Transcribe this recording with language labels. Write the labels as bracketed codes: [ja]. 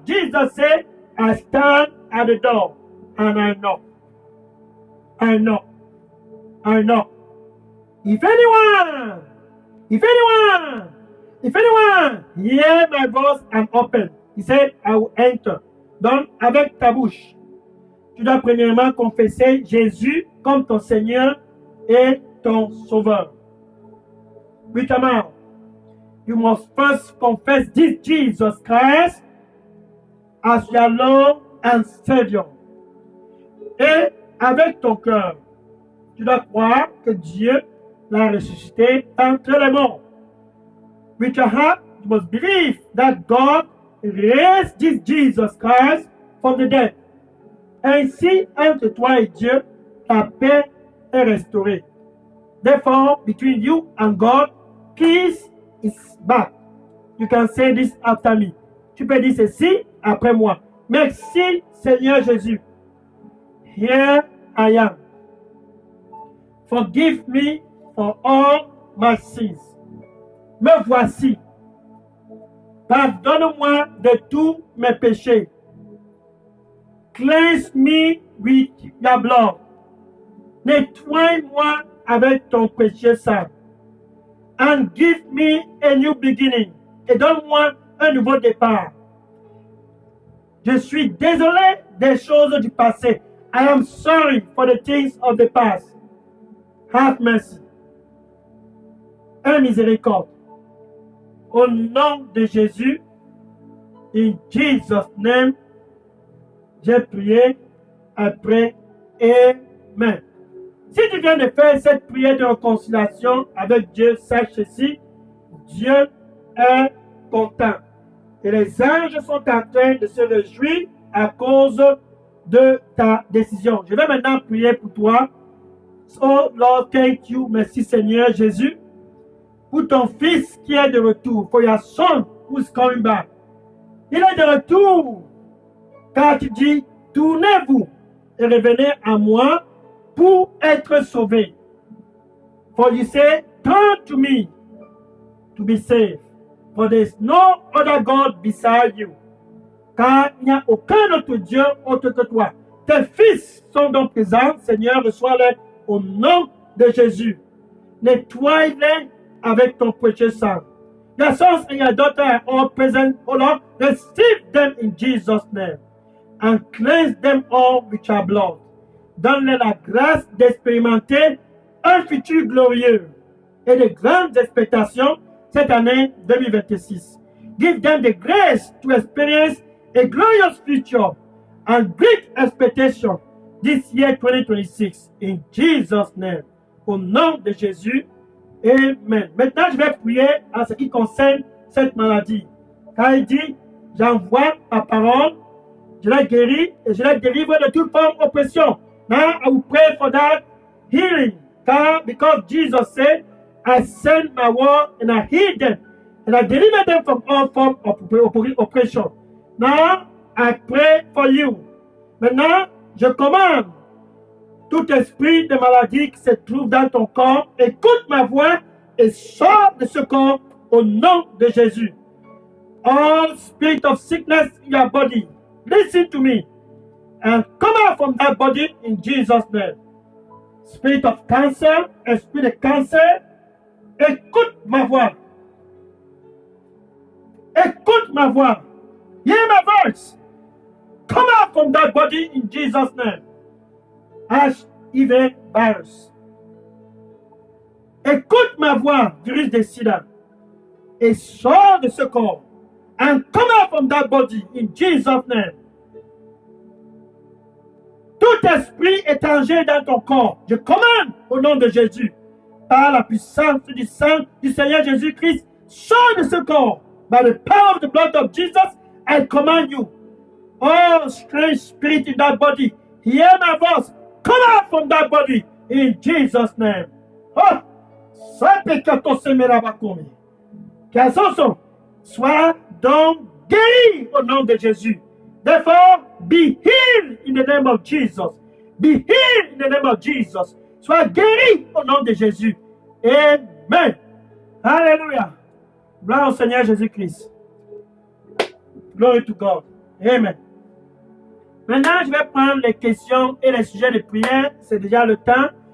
[en] Jesus said, I stand at the door and I knock. I knock. I knock. If anyone If anyone hear my voice and open, he said, I will enter. [fr] Donc, avec ta bouche, tu dois premièrement confesser Jésus comme ton Seigneur et ton Sauveur. [en] With your mouth, you must first confess this Jesus Christ as your Lord and Savior. [fr] Et avec ton cœur, tu dois croire que Dieu l'a ressuscité entre les morts. [en] With your heart, you must believe that God raised this Jesus Christ from the dead. [fr] Ainsi, entre toi et Dieu, la paix est restaurée. [en] Therefore, between you and God, peace is back. You can say this after me. [fr] Tu peux dire ceci après moi. Merci, Seigneur Jésus. [en] Here I am. Forgive me for all my sins. [fr] Me voici. Pardonne-moi de tous mes péchés. [en] Cleanse me with your blood. [fr] Nettoie-moi avec ton précieux sang. [en] And give me a new beginning. [fr] Et donne-moi un nouveau départ. Je suis désolé des choses du passé. [en] I am sorry for the things of the past. Have mercy. [fr] Un miséricorde. Au nom de Jésus, [en] in Jesus' name, [fr] j'ai prié après. Amen. Si tu viens de faire cette prière de réconciliation avec Dieu, sache ceci, Dieu est content. Et les anges sont en train de se réjouir à cause de ta décision. Je vais maintenant prier pour toi. [en] Oh Lord, thank you. [fr] Merci Seigneur Jésus. Pour ton fils qui est de retour. [en] For your son who is coming back. [fr] Il est de retour. Car tu dis, tournez-vous et revenez à moi pour être sauvés. [en] For you say, turn to me to be saved. For there is no other God beside you. [fr] Car il n'y a aucun autre Dieu autre que toi. Tes fils sont donc présents, Seigneur, reçois-les au nom de Jésus. Nettoie-les avec ton précieux sang. [en] Your sons and your daughters are all present, O Lord. Receive them in Jesus' name. And cleanse them all with your blood. [fr] Donne-leur la grâce d'expérimenter un futur glorieux et de grandes expectations cette année 2026. [en] Give them the grace to experience a glorious future and great expectation this year 2026. In Jesus' name. [fr] Au nom de Jésus. Amen. Maintenant, je vais prier en ce qui concerne cette maladie. Car il dit, j'envoie ma parole, je la guéris et je la délivre de toute forme d'oppression. [en] Now I will pray for that healing. Because Jesus said, I send my word and I heal them and I deliver them from all form of oppression. Now I pray for you. [fr] Maintenant, je commande tout esprit de maladie qui se trouve dans ton corps, écoute ma voix et sors de ce corps au nom de Jésus. [en] All spirit of sickness in your body, listen to me and come out from that body in Jesus' name. Spirit of cancer, [fr] esprit de cancer, écoute ma voix. Écoute ma voix. [en] Hear my voice. Come out from that body in Jesus' name. HIV virus. [fr] Écoute ma voix, virus de sida, et sors de ce corps. [en] And come out from that body in Jesus' name. [fr] Tout esprit étranger dans ton corps, je commande au nom de Jésus, par la puissance du sang du Seigneur Jésus-Christ, sors de ce corps. [en] By the power of the blood of Jesus, I command you. All strange spirit in that body, hear my voice. Come out from that body in Jesus' name. [fr] Oh, sois donc guéri au nom de Jésus. [en] Therefore, be healed in the name of Jesus. Be healed in the name of Jesus. [fr] Sois guéri au nom de Jésus. Amen. Alléluia. Gloire au Seigneur Jésus-Christ. [en] Glory to God. [fr] Amen. Maintenant, je vais prendre les questions et les sujets de prière. C'est déjà le temps.